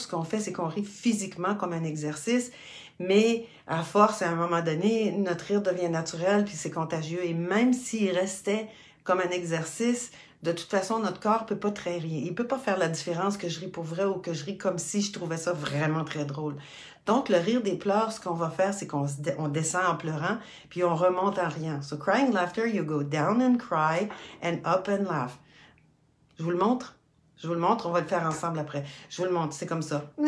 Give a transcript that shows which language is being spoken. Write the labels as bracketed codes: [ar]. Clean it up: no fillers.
[fr] Ce qu'on fait, c'est qu'on rit physiquement comme un exercice, mais à force, à un moment donné, notre rire devient naturel, puis c'est contagieux. Et même s'il restait comme un exercice, de toute façon, notre corps peut pas très rire. Il peut pas faire la différence que je ris pour vrai ou que je ris comme si je trouvais ça vraiment très drôle. Donc, le rire des pleurs, ce qu'on va faire, c'est qu'on descend en pleurant, puis on remonte en riant. [en] So, crying laughter, you go down and cry, and up and laugh. [fr] Je vous le montre? Je vous le montre, on va le faire ensemble après. Je vous le montre, c'est comme ça.